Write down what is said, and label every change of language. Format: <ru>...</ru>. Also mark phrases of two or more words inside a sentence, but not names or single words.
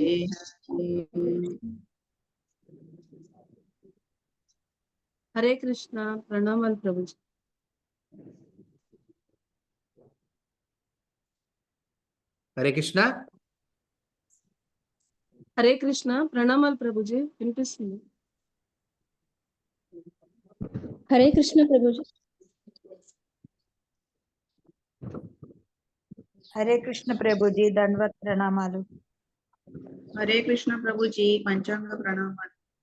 <te>హరే కృష్ణ, ప్రణామల్ ప్రభుజీ. Hare Krishna. హరే కృష్ణ, ప్రణామల్ ప్రభుజీ. వినిపిస్తుంది. హరే కృష్ణ ప్రభుజీ. హరే కృష్ణ ప్రభుజీ, దండవత్ ప్రణామాలు. హరే కృష్ణ ప్రభుజీ, పంచాంగ ప్రణామాలు.</te>